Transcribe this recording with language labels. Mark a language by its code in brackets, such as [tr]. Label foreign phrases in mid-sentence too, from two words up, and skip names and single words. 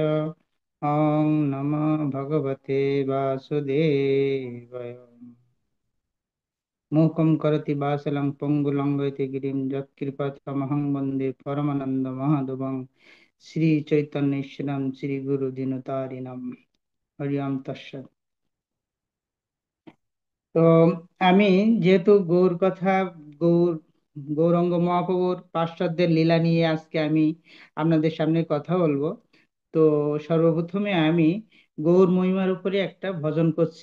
[sa] ॐ नमो भगवते वासुदेवाय। मूकं करोति वासलं पङ्गुलङ्घयति गिरिं यत्कृपातमहं वन्दे परमानन्दमाधवं श्रीचैतन्येश्वरं श्रीगुरुदिनतारिणं। हरि ओम् तत्सत्। [bn] তো আমি যেহেতু গৌর কথা, গৌর গৌরাঙ্গ মহাপ্রভুর পার্শ্বদের লীলা নিয়ে আজকে আমি আপনাদের সামনে কথা বলবো। তো সর্বপ্রথমে আমি গৌর মহিমার উপরে একটা ভজন করছি।